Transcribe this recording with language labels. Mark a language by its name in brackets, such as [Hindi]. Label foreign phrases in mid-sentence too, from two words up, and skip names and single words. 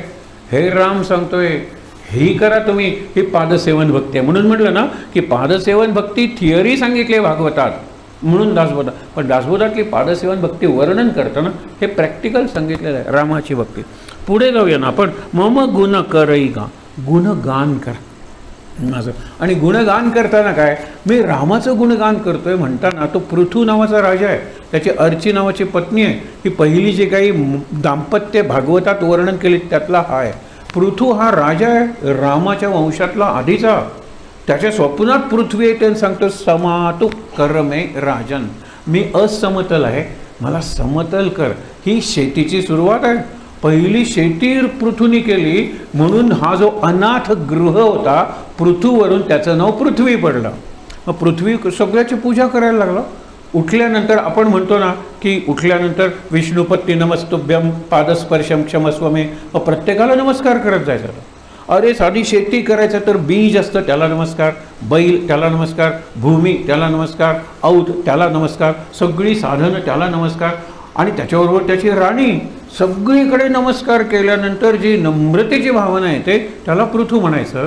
[Marathi] हे राम सांगतोय ही करा तुम्ही. ही पादसेवन भक्ती आहे. म्हणून म्हटलं ना की पादसेवन भक्ती थिअरी सांगितली भागवतात म्हणून दासबोधात, पण दासबोधातली पादसेवन भक्ती वर्णन करताना हे प्रॅक्टिकल सांगितलेलं आहे. रामाची भक्ती. पुढे जाऊया ना आपण. मम गुण करई गा. गुणगान करा माझं. आणि गुणगान करताना काय, मी रामाचं गुणगान करतोय म्हणताना तो पृथू नावाचा राजा आहे, त्याची अर्ची नावाची पत्नी आहे. ही पहिली जे काही दाम्पत्य भागवतात वर्णन केले त्यातला हा आहे. पृथू हा राजा आहे, रामाच्या वंशातला आधीचा. त्याच्या स्वप्नात पृथ्वी येते आणि सांगतो [Sanskrit] समातु करमे राजन. [Marathi] मी असमतल आहे, मला समतल कर. ही शेतीची सुरुवात आहे. पहिली शेती पृथूनी केली म्हणून हा जो अनाथ गृह होता पृथूवरून त्याचं नाव पृथ्वी पडलं. मग पृथ्वी सगळ्याची पूजा करायला लागला. उठल्यानंतर आपण म्हणतो ना की उठल्यानंतर [Sanskrit] विष्णुपत्नी नमस्तुभ्यम पादस्पर्शम क्षमस्व मे. [Marathi] प्रत्येकाला नमस्कार करत जायचं. अरे साधी शेती करायचं तर बीज असतं त्याला नमस्कार, बैल त्याला नमस्कार, भूमी त्याला नमस्कार, औत त्याला नमस्कार, सगळी साधनं त्याला नमस्कार आणि त्याच्याबरोबर त्याची राणी. सगळीकडे नमस्कार केल्यानंतर जी नम्रतेची भावना येते त्याला पृथू म्हणायचं.